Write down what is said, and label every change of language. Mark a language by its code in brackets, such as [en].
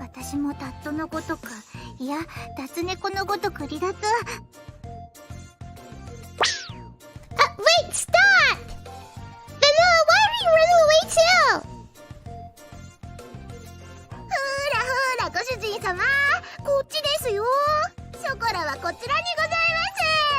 [ja] 私もタットのごとく、いや、脱猫のごとく離脱。 [en] Wait, stop! Vanilla, why are you running away too? [ja] ほらご主人様、こっちですよ。ショコラはこちらにございます。